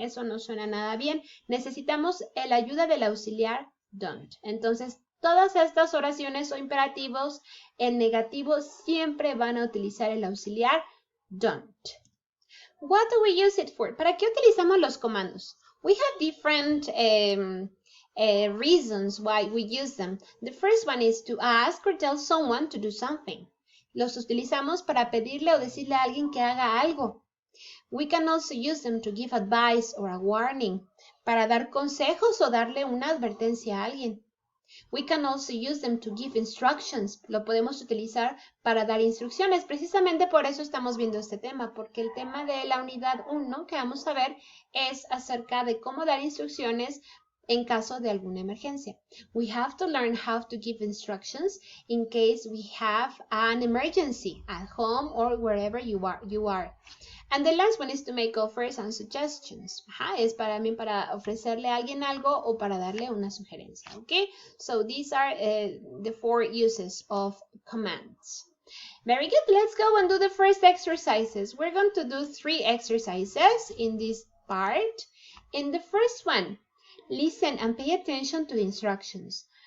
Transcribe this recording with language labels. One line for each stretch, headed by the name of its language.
Spanish: Eso no suena nada bien. Necesitamos la ayuda del auxiliar don't. Entonces, todas estas oraciones o imperativos en negativo siempre van a utilizar el auxiliar don't.
English: What do we use it for?
Spanish: ¿Para qué utilizamos los comandos?
English: We have different reasons why we use them. The first one is to ask or tell someone to do something.
Spanish: Los utilizamos para pedirle o decirle a alguien que haga algo.
English: We can also use them to give advice or a warning.
Spanish: Para dar consejos o darle una advertencia a alguien.
English: We can also use them to give instructions.
Spanish: Lo podemos utilizar para dar instrucciones. Precisamente por eso estamos viendo este tema, porque el tema de la unidad 1 que vamos a ver es acerca de cómo dar instrucciones en caso de alguna emergencia.
English: We have to learn how to give instructions in case we have an emergency at home or wherever you are. And the last one is to make offers and suggestions.
Spanish: Es para ofrecerle a alguien algo o para darle una sugerencia.
English: Okay? So these are the 4 uses of commands. Very good. Let's go and do the first exercises. We're going to do 3 exercises in this part. In the first one, listen and pay attention to the instructions.